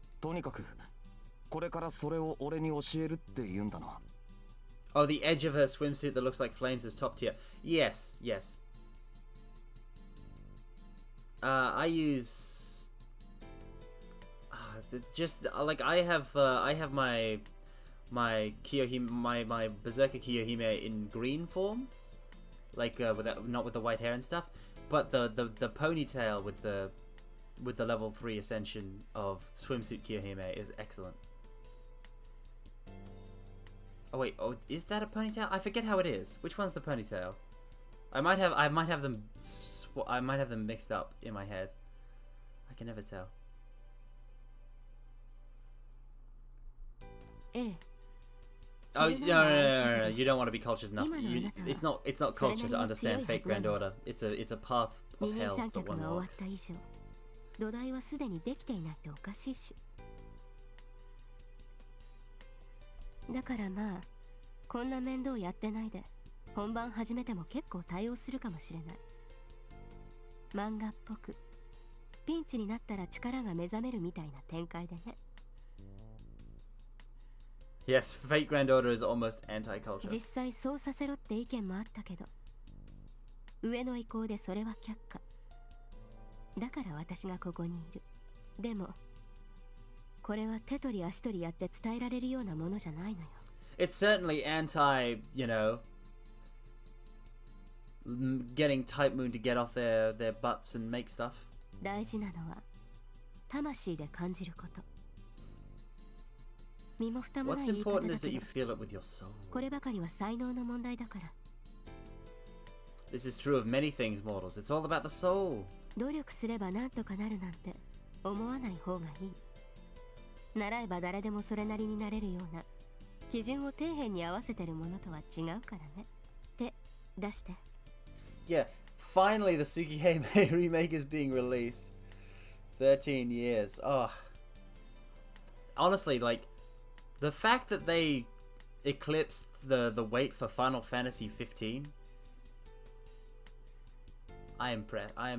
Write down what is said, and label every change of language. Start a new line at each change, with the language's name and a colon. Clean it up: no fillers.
Japanese: とにかくこれからそれを俺に教えるって言うんだな。
English: Oh, the edge of her swimsuit that looks like flames is top tier. Yes, yes. I use just like I have my Kiyohime, my Berserker Kiyohime in green form, like not with the white hair and stuff, but the ponytail with the level 3 ascension of swimsuit Kiyohime is excellent. Oh wait, is that a ponytail? I forget how it is. Which one's the ponytail? I might have them mixed up in my head. I can never tell. Oh no! You don't want to be cultured enough. It's not culture to understand fake grand order. It's a path of hell that one walks.
Japanese: 土台はすでにできていないとおかしいし。だからまあこんな面倒やってないで本番始めても結構対応するかもしれない。漫画っぽくピンチになったら力が目覚めるみたいな展開でね。
English: Yes, fake grand order is almost anti-culture.
Japanese: 実際そうさせろって意見もあったけど上の意向でそれは却下。だから私がここにいる。でもこれは手取り足取りやって伝えられるようなものじゃないのよ。
English: It's certainly anti, you know, getting Type Moon to get off their butts and make stuff.
Japanese: 大事なのは魂で感じること。身も蓋もない言い方だけど、こればかりは才能の問題だから。
English: This is true of many things, mortals. It's all about the soul.
Japanese: 努力すればなんとかなるなんて思わない方がいい。習えば誰でもそれなりになれるような基準を底辺に合わせてるものとは違うからね。手出して。
English: Yeah, finally the Tsukihime remake is being released. 13 years. Oh. Honestly, like, the fact that they eclipsed the wait for Final Fantasy 15, I am impressed.